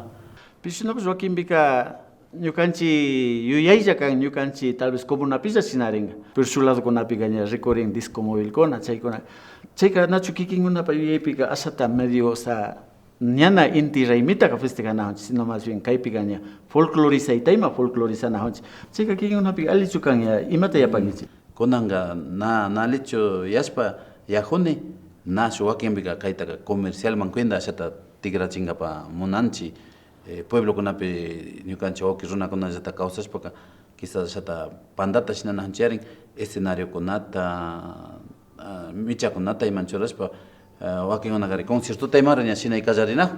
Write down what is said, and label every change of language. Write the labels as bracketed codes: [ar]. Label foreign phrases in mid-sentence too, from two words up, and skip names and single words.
[qu] Pishinapas wakinpika ñukanchik yuyaylla kan ñukanchik [es] tal vez [qu] comunapilla shinaringa pero su ladokunapiqa ña rikurin disco móvilkuna chaykuna chayka nachu kikinkunapa yuyaypiqa ashata medio ñana inti raymitaka festejanajunchik [es] sino más bien [qu] kaypiqa ña folclorizaytayma folclorizanajunchik chayka kikinkunapiqa allichu kan ña imata yapankichik. Kunanka nalichu yashpa yajuni nashu wakinpika kaytaka comercialman kuinda ashata tikrachinkapa munanchik pueblokunapi ñukanchik wawki runakunallata kawsashpaka quizás ashata pandata shinanajunchiyarin escenariokunata michakunata iman churashpa wakinkunakari conciertota imara ña shinay kallarinajun.